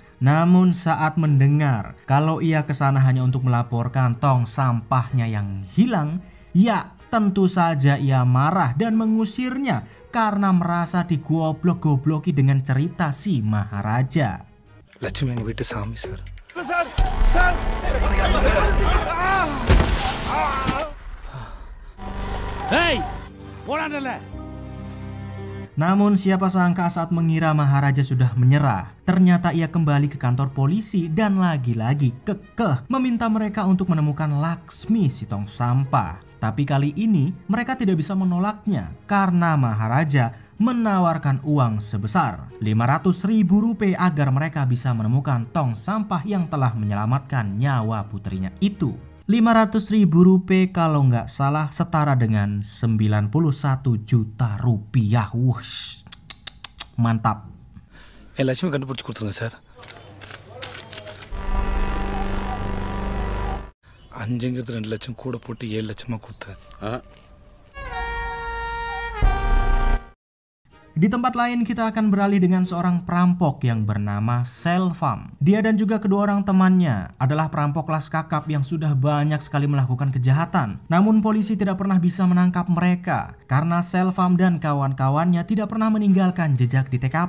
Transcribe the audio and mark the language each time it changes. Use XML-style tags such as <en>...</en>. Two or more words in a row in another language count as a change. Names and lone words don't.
<id>Namun saat mendengar kalau ia kesana hanya untuk melaporkan tong sampahnya yang hilang, ya tentu saja ia marah dan mengusirnya karena merasa digoblok-gobloki dengan cerita si Maharaja.</id> <ta>Lakshmi yang வீட்டு சாமி sir. Hey, போடாண்டல.</ta> <id>Namun siapa sangka saat mengira Maharaja sudah menyerah, ternyata ia kembali ke kantor polisi dan lagi-lagi kekeh meminta mereka untuk menemukan Laksmi si tong sampah. Tapi kali ini mereka tidak bisa menolaknya karena Maharaja menawarkan uang sebesar 500.000 rupiah agar mereka bisa menemukan tong sampah yang telah menyelamatkan nyawa putrinya itu. 500.000 rupiah kalau nggak salah setara dengan 91 juta rupiah. Wush, mantap.</id> <ta>லட்சுமி கண்டுபிடிச்சி கொடுத்துருங்க சார். 5ங்கிறது 2 லட்சம் கூட போட்டு 7 லட்சமாக கொடுத்தேன்.</ta> <id>Di tempat lain kita akan beralih dengan seorang perampok yang bernama Selvam. Dia dan juga kedua orang temannya adalah perampok kelas kakap yang sudah banyak sekali melakukan kejahatan. Namun polisi tidak pernah bisa menangkap mereka karena Selvam dan kawan-kawannya tidak pernah meninggalkan jejak di TKP.</id>